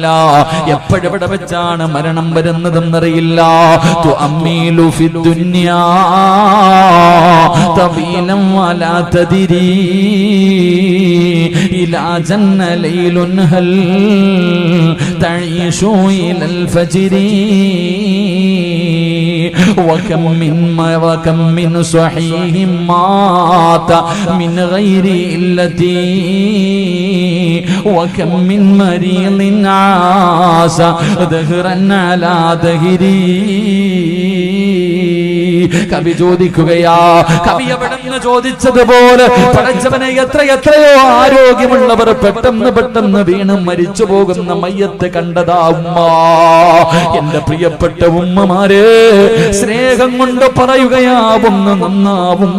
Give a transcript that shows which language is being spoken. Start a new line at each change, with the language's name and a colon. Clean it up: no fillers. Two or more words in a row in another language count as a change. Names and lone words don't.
Malayalam: എപ്പോഴെവിടെ വെച്ചാണ് മരണം വരുന്നതെന്നറിയില്ല.
Arabic: تؤمل في الدنيا طويلا ولا تدري إذا جن ليل هل تعيش إلى الفجر وكم من صحيح مات من غير علة وكم من مريض عاش دهرا على دهري.
Malayalam: കവി ചോദിക്കുകയാ, കവി എവിടെന്ന് ചോദിച്ചതുപോലെ പടച്ചവനെ, എത്രയോ ആരോഗ്യമുള്ളവർ പെട്ടെന്ന് വീണ് മരിച്ചു പോകുന്ന മയ്യത്ത് കണ്ടതാ ഉമ്മ. എന്റെ പ്രിയപ്പെട്ട ഉമ്മമാരെ, സ്നേഹം കൊണ്ട് പറയുകയാ, ഒന്ന് നന്നാവുമ്മ.